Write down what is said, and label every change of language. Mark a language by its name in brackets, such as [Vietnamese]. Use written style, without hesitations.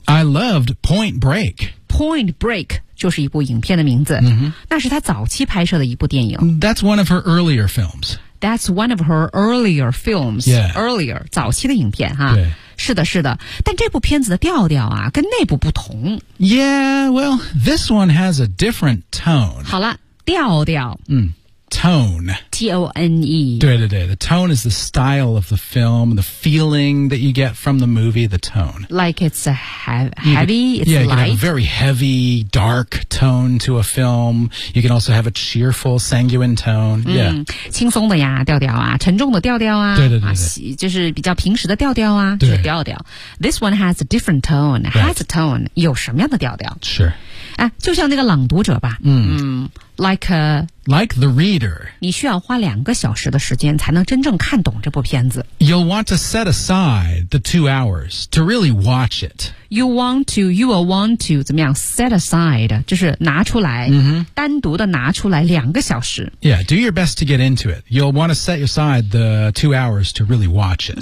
[English] I loved Point Break. [Chinese] Point Break 就是一部影片的名字。嗯、 mm-hmm. 那是他早期拍摄的一部电影。 [English] That's one of her earlier films. That's one of her earlier films. Yeah. [Chinese] Earlier, 早期的影片哈。对。是的是的，但这部片子的调调啊跟那部不同。 [English] Yeah, well, this one has a different tone. [Chinese] 好了，调调。 [English] 嗯 ,tone. T-O-N-E. 对对对 ,the tone is the style of the film, the feeling that you get from the movie, the tone. Like it's a heavy, it's yeah, Yeah, you can have a very heavy, dark tone to a film. You can also have a cheerful, sanguine tone. Yeah. [Chinese] 轻松的呀调调啊沉重的调调啊。对对 对, 对、啊。就是比较平时的调调啊对 [English] 调调。This one has a different tone,、 right. has a tone, [Chinese] 有什么样的调调 [English] Sure. [Chinese] 哎，就像那个朗读者吧，like [English] the reader， [Chinese] 你需要花两个小时的时间才能真正看懂这部片子。 [English] You'll want to set aside the 2 hours to really watch it. You will want to 怎么样 set aside [Chinese] 就是拿出来、 mm-hmm. 单独的拿出来两个小时。 [English] Yeah, do your best to get into it. You'll want to set aside the 2 hours to really watch it.